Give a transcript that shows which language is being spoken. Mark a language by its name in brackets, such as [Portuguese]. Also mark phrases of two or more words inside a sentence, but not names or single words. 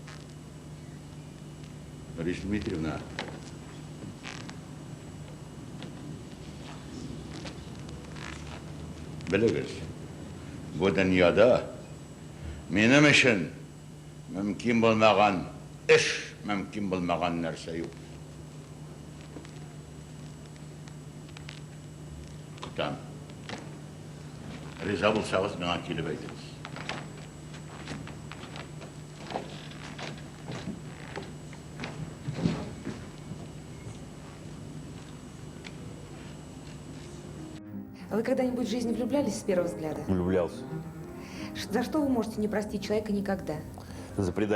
[Uzbek] Marisa Dmitrievna, biligiz, bu dunyoda menim uchun mumkin bo'lmagan ish, mumkin bo'lmagan narsa yo'q. Kutam, rizo bo'lsangiz menga kelib aytingiz. [Russian] А вы когда-нибудь в жизни влюблялись с первого взгляда? Влюблялся. За что вы можете не простить человека никогда?